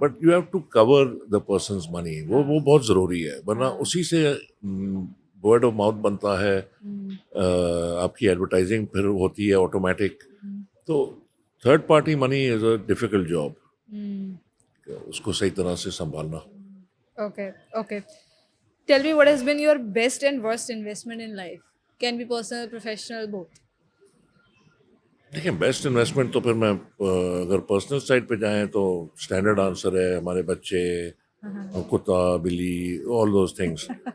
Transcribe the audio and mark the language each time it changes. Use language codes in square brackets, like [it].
[en] but you have to cover the person's money, [ur] وہ بہت ضروری ہے, ورنہ اسی سے ورڈ آف ماؤتھ بنتا ہے, آپ کی ایڈورٹائزنگ پھر ہوتی ہے آٹومیٹک. تو [en] third party money is a difficult job, [ur] اس کو صحیح طرح سے سنبھالنا. [en] okay. Tell me what has been your best and worst investment in life. Can be personal, professional, both. [ur] دیکھیں بیسٹ انویسٹمنٹ تو پھر میں اگر پرسنل سائڈ پہ جائیں تو اسٹینڈرڈ آنسر ہے ہمارے بچے, کتا, بلی, [en] All those things.